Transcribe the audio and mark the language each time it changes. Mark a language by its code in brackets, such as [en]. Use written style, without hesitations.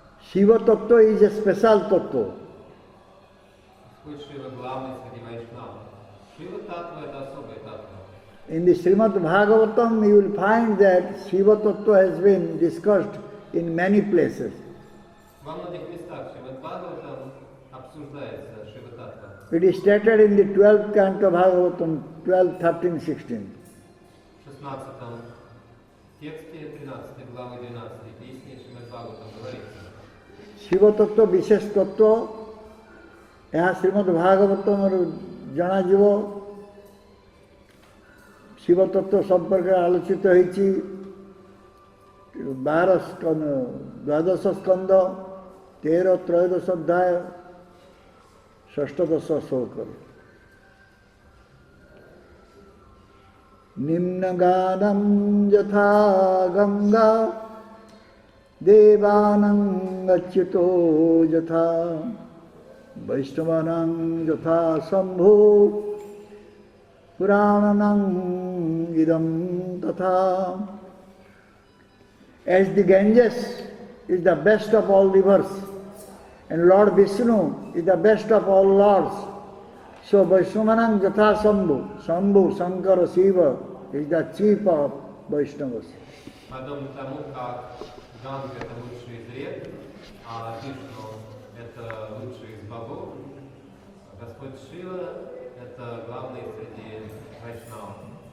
[en] Shiva Tattva is a special Tattva. [ru] Господь Шива главный среди вайшнавов. Шива Татва – это особая татва. [en] In the Srimad Bhagavatam you will find that Shiva Tattva has been discussed in many places. [ru] Во многих местах Шримад Бхагаватам обсуждается Шива Татва. [en] It is stated in the 12th canto Bhagavatam 12, 13, 16. [ru] В 16 тексте 13 главы 12 песни Шримад Бхагаватам говорится: [or] Shiva ତତ୍ତ୍ୱ ବିଶେଷ ତତ୍ତ୍ୱ, ଏହା ଶ୍ରୀମଦ୍ ଭାଗବତମରୁ ଜଣାଯିବ। ଶିବ ତତ୍ତ୍ୱ ସମ୍ପର୍କରେ ଆଲୋଚିତ ହୋଇଛି 12 ସ୍କନ୍ଧ 13 ତ୍ରୟୋଦଶ ଅଧ୍ୟାୟ 6-10 ଶ୍ଲୋକରେ। [sa] ନିମ୍ନଗାନଂ ଯଥା ଗଙ୍ଗା ଦେବାନାଂ ଅଚ୍ୟୁतो ଯଥା ବୈଷ୍ଣବାନାଂ ଯଥା Shambhu ପୁରାଣନାଂ idam tatha. [en] As the Ganges is the best of all rivers and Lord Vishnu is the best of all lords, So Vaishnavanam Jatha Shambhu, Shambhu, Shankara, Shiva is the chief of Vaishnavas. [ru] Подобно тому, как Ганга это лучший из рек, а Вишну это лучший из богов, Господь Шива это главный среди вайшнавов.